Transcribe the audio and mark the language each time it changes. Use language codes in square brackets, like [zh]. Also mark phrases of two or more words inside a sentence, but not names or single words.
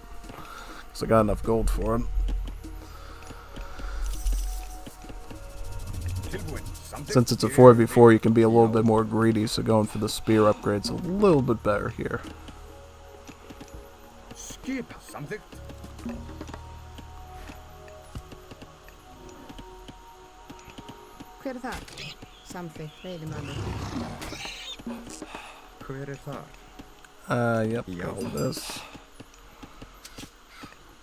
[en] Because I got enough gold for it. Since it's a 4v4, you can be a little bit more greedy, so going for the spear upgrade's a little bit better here. Something. [is] Hver það? Samþykkt, veiðimaður. Hver það? [en] Yep, go for this.